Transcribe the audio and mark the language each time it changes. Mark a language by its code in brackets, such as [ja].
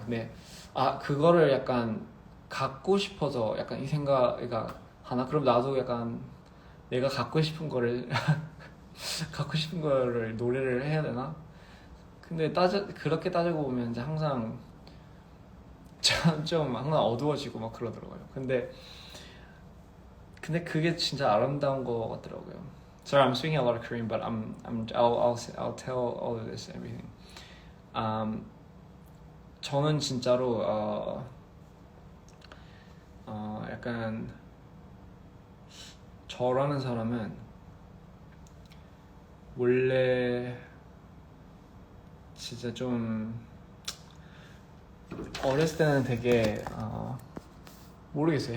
[ko] 근데 그거를 약간 갖고 싶어서 약간 이 생각이 하나 그럼 나도 약간 내가 갖고 싶은 거를 갖고 싶은 거를 노래를 해야 되나? 근데 그렇게 따지고 보면 이제 항상 좀 항상 어두워지고 막 그러더라고요. 근데 그게 진짜 아름다운 거 같더라고요. [en] Sorry, I'm speaking a lot of Korean, but I'll tell all of this everything. [ko] 저는 진짜로 약간 저라는 사람은 원래 진짜 좀 어렸을 때는 되게 모르겠어요.